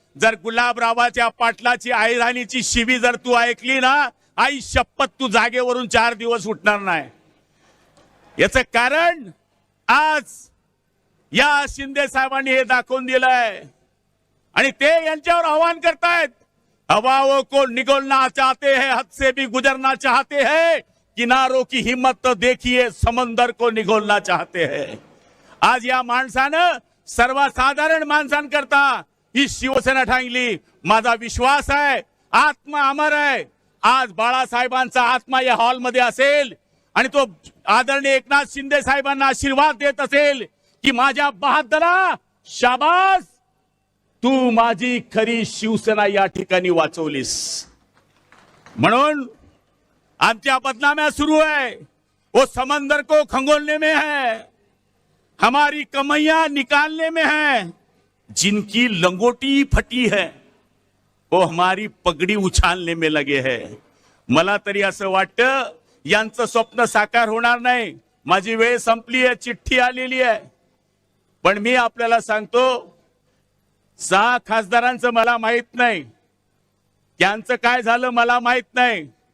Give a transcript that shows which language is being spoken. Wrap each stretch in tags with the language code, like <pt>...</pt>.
<mr>जर गुलाबरावाच्या पाटलाची आईराणीची शिवी जर तू ऐकली ना, आई शपथ तू जागेवरून 4 दिवस उठणार नाही. याचं कारण आज या शिंदे साहेबांनी हे दाखवून दिलंय आणि ते यांच्यावर आव्हान करतायत.</mr> <hi>हवाओं को निगलना चाहते हैं, हद से भी गुजरना चाहते हैं, किनारों की हिम्मत तो देखिए, समंदर को निगोलना चाहते हैं.</hi> <mr>आज या माणसानं सर्वसाधारण माणसांकरता ही शिवसेना ठांगली. माझा विश्वास आहे आत्मा अमर आहे. आज बाळासाहेबांचा आत्मा या हॉलमध्ये असेल आणि तो आदरणीय एकनाथ शिंदे साहेबांना आशीर्वाद देत असेल की माझ्या बहादरा, शाबास, तू माझी खरी शिवसेना या ठिकाणी वाचवलीस. म्हणून आमच्या बदनाम्या सुरू है.</mr> <hi>वो समंदर को खंगोलने में है, हमारी कमैया निकालने में है. जिनकी लंगोटी फटी है वो हमारी पगड़ी उछालने में लगे है.</hi> <mr>मला तरी असं वाटतं यांचं स्वप्न साकार होणार नाही. माझी वेळ संपली आहे, चिठ्ठी आलेली आहे. पण मी आपल्याला सांगतो 6 खासदारांचं मला माहित नाही, त्यांचं काय झालं मला माहित नाही.</mr>